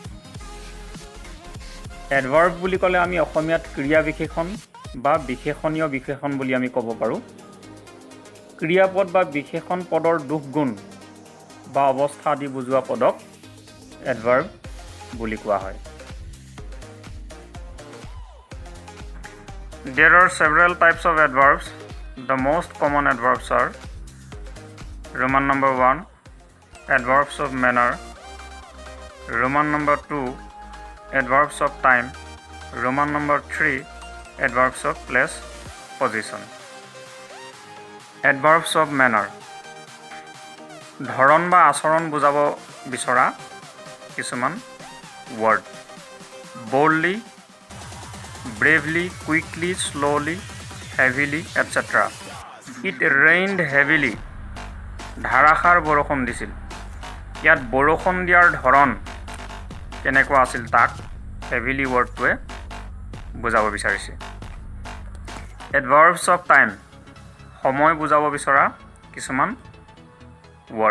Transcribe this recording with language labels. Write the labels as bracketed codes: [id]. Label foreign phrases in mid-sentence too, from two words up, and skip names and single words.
[as] এডভাৰ্ব বুলি ক'লে আমি অসমীয়াত ক্ৰিয়া বিশেষণ বা বিশেষণীয় বিশেষণ বুলি আমি ক'ব পাৰোঁ। ক্ৰিয়াপদ বা বিশেষণ পদৰ দুখ গুণ বা অৱস্থা আদি বুজোৱা পদক এডভাৰ্ব বুলি কোৱা হয়। [en] There are several types of adverbs. The most common adverbs are Roman number 1, adverbs of manner. Roman number 2, adverbs of time. Roman number 3, adverbs of place, position. Adverbs of manner. [as] ধৰণ বা আচৰণ বুজাব বিচৰা কিছুমান word. [en] Boldly, bravely, quickly, slowly, heavily, etc. It rained heavily. [as] ধাৰাসাৰ বৰষুণ দিছিল। ইয়াত বৰষুণ দিয়াৰ ধৰণ কেনেকুৱা আছিল তাক হেভিলি ৱৰ্ডটোৱে বুজাব বিচাৰিছে। [en] adverbs of time, [as] সময় বুজাব বিচৰা কিছুমান ৱৰ্ড।